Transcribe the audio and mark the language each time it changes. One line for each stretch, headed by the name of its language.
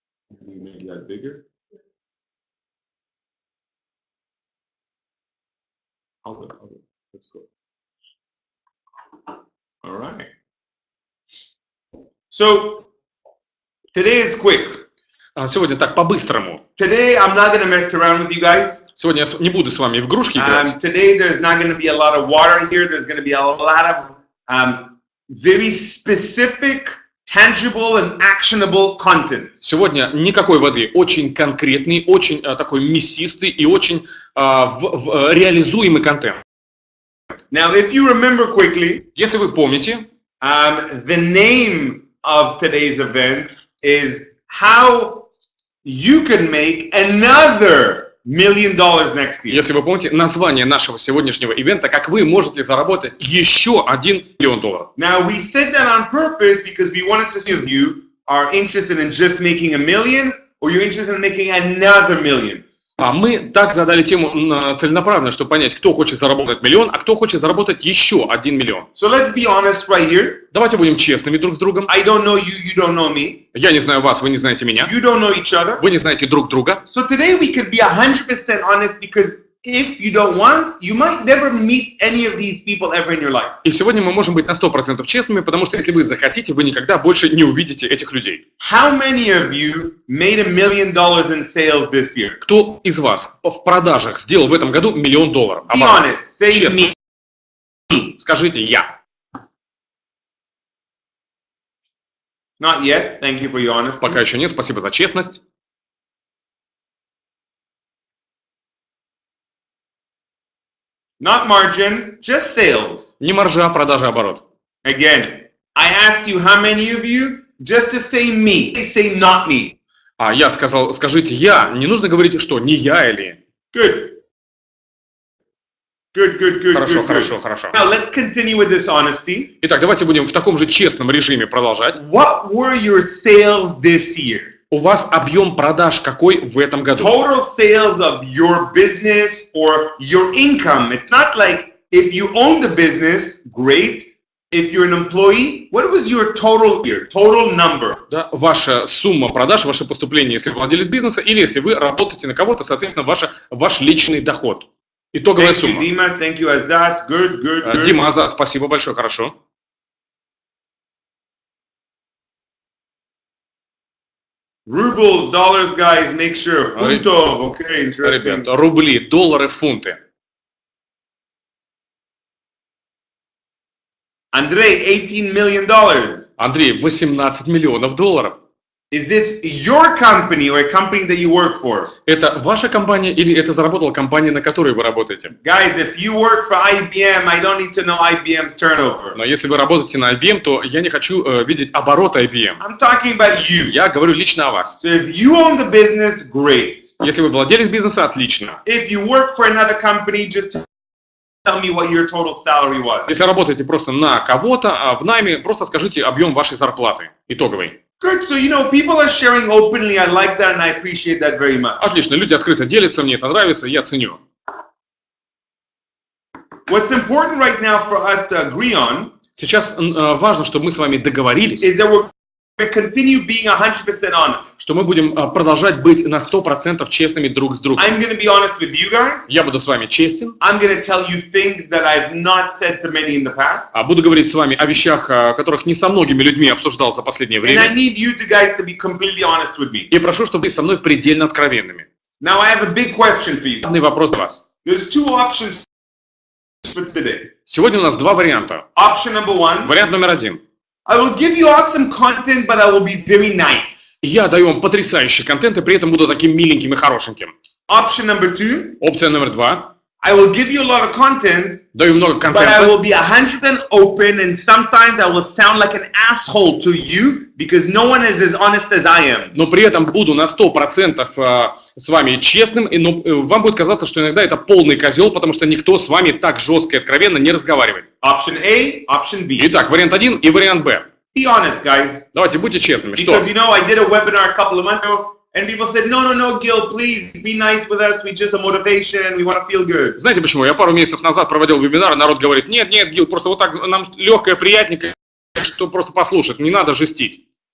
English: Make that bigger. Hold it. Let's go. All right. So today is quick.
Russian: Сегодня так по-быстрому.
English: Today I'm not going to mess around with you guys.
Russian: Сегодня я не буду с вами в игрушки играть.
English: Today there's not going to be a lot of water here. There's going to be a lot of very specific, tangible and actionable content.
Russian: Сегодня никакой воды. Очень конкретный, очень такой мясистый и очень реализуемый контент.
English: Now, if you remember quickly,
Russian: если вы помните,
English: the name of today's event is how you can make another $1 million next year.
Russian: Если вы помните, название нашего сегодняшнего ивента, как вы можете заработать еще $1 миллион.
English: Now, we said that on purpose because we wanted to see if you are interested in just making $1 million or you're interested in making another $1 million.
Russian: Мы так задали тему целенаправленно, чтобы понять, кто хочет заработать $1 миллион, а кто хочет заработать еще $1 миллион.
English: So let's be honest right here.
Russian: Давайте будем честными друг с другом.
English: I don't know you, you don't know me.
Russian: Я не знаю вас, вы не знаете меня.
English: You don't know each other.
Russian: Вы не знаете друг друга.
English: So today we could be 100% honest because if you don't want, you might never meet any of these people ever in your life.
Russian: И сегодня мы можем быть на 100% честными, потому что если вы захотите, вы никогда больше не увидите этих людей.
English: How many of you made $1 million in sales this year?
Russian: Кто из вас в продажах сделал в этом году $1 миллион?
English: Be honest, say
Russian: Честно.
English: me.
Russian: Скажите «я».
English: Not yet. Thank you for your honesty.
Russian: Пока еще нет, спасибо за честность.
English: Not margin, just sales.
Russian: Не маржа, продажа, оборот.
English: Again, I asked you how many of you just to say me. Say not me.
Russian: А я сказал, скажите «я». Не нужно говорить, что не я или...
English: Good. Good.
Russian: Хорошо, хорошо, хорошо.
English: Now let's continue with this honesty.
Russian: Итак, давайте будем в таком же честном режиме продолжать.
English: What were your sales this year?
Russian: У вас объем продаж какой в этом году?
English: Total sales of your business or your income. It's not like if you own the business, great. If you're an employee, what was your total year, total number?
Russian: Да, ваша сумма продаж, ваше поступление, если вы владелец бизнеса, или если вы работаете на кого-то, соответственно, ваш личный доход. Итоговая сумма.
English: Дима, thank you, Azad. Good.
Russian: Дима, Азат, спасибо большое, хорошо.
English: Rubles, dollars, guys, make sure. Фунтов, okay, interesting.
Russian: Ребята, рубли, доллары, фунты.
English: Андрей, $18 million.
Russian: Андрей, $18 миллионов.
English: Is this your company or a company that you work for?
Russian: Это ваша компания или это заработала компания, на которой вы работаете?
English: Guys, if you work for IBM, I don't need to know IBM's turnover.
Russian: Но если вы работаете на IBM, то я не хочу видеть оборот IBM.
English: I'm talking about you.
Russian: Я говорю лично о вас.
English: So if you own the business, great.
Russian: Если вы владелец бизнеса, отлично.
English: If you work for another company, just tell me what your total salary was.
Russian: Если работаете просто на кого-то, в найме, просто скажите объем вашей зарплаты, итоговой.
English: Good. So, people are sharing openly. I like that and I appreciate that very much.
Russian: Отлично, люди открыто делятся, мне это нравится, я ценю.
English: What's important right now for us to agree on
Russian: Сейчас важно, чтобы мы с вами договорились,
English: is that we're going to continue being 100% honest.
Russian: что мы будем продолжать быть на 100% честными друг с другом.
English: I'm going to be honest with you guys.
Russian: Я буду с вами честен.
English: I'm going to tell you things that I've not said to many in the past.
Russian: Буду говорить с вами о вещах, которых не со многими людьми обсуждал за последнее
English: And I
Russian: время.
English: need you guys to be completely honest with me.
Russian: И прошу, чтобы вы со мной предельно откровенными.
English: Now I have a big question for you.
Russian: Главный вопрос для вас.
English: There's two options for today.
Russian: Сегодня у нас два варианта.
English: Option number one.
Russian: Вариант номер один.
English: I will give you awesome content, but I will be very nice.
Russian: Я даю вам потрясающий контент и при этом буду таким миленьким и хорошеньким.
English: Option number two.
Russian: Опция номер два.
English: I will give you a lot of content,
Russian: Даю много
English: but I will be 100% open, and sometimes I will sound like an asshole to you because no one is as honest as I am.
Russian: но при этом буду на 100% с вами честным, но вам будет казаться, что иногда это полный козел, потому что никто с вами так жестко и откровенно не разговаривает.
English: Option A, option B.
Russian: Итак, вариант 1 и вариант Б.
English: Be honest, guys.
Russian: Давайте будьте честными. Что?
English: Because I did a webinar a couple of months ago, and people said, no, Gil, please be nice with us. We just a motivation. We want to feel good.
Russian: Знаете почему? Я пару месяцев назад проводил вебинар, народ говорит, нет, Гил, просто вот так нам легкое, приятненькое, что просто послушать, не надо жестить.